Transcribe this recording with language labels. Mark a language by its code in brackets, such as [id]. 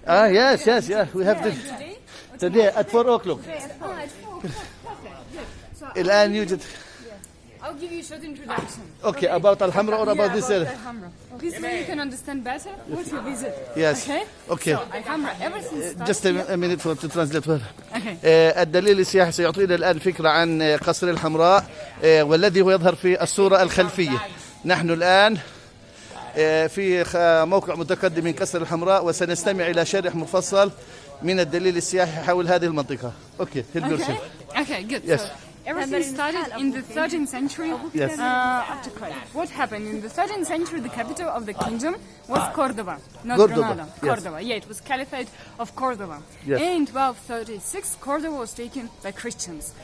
[en] Ah, yes, yes, yeah. We have to Today? today at 4 o'clock. Oh, at 4 o'clock. Perfect, good. So [ar] الآن يوجد. [en] I'll give you a short introduction. Okay, about Al-Hamra or about this area? Alhambra. This way you can understand better what you visit. Yes. Okay? Okay. So Alhambra, everything starts Just a minute for to translate for. Okay. [ar] الدليل السياحي سيعطينا الآن فكرة عن قصر الحمراء والذي هو يظهر في الصورة الخلفية. نحن الآن في موقع متقدم من قصر الحمراء وسنستمع إلى شرح مفصل من الدليل السياحي حول هذه المنطقة. [en] Okay, help yourself. Okay, good. Yes. So everything started in the 13th century Yes. after Christ. What happened? In the 13th century, the capital of the kingdom was Cordoba, not Cordoba, Granada. yes. Cordoba, yeah, it was Caliphate of Cordoba. Yes. In 1236, Cordoba was taken by Christians.